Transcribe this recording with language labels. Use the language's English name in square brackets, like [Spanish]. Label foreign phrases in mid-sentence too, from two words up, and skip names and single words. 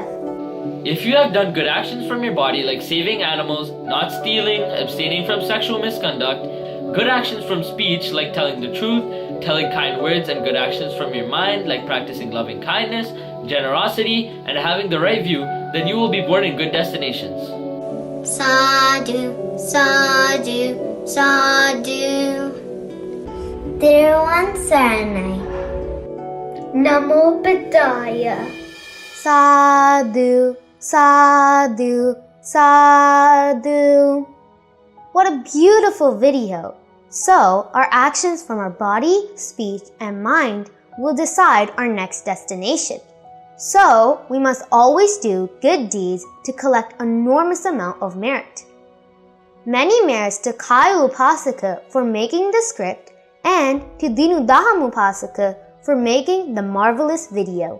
[English] If you have done good actions from your body like saving animals, not stealing, abstaining from sexual misconduct, good actions from speech like telling the truth, telling kind words, and good actions from your mind like practicing loving kindness, generosity, and having the right view, then you will be born in good destinations. [Pali] Sadhu, sadhu, sadhu. [Sinhala] Theruvan Saranai. [Pali] Namo Buddhaya. Sadhu, sadhu, sadhu. [English] What a beautiful video! So, our actions from our body, speech, and mind will decide our next destination. So, we must always do good deeds to collect enormous amount of merit. Many merits to Kaya Upasika for making the script and to Dinu Daham Upasika for making the marvelous video.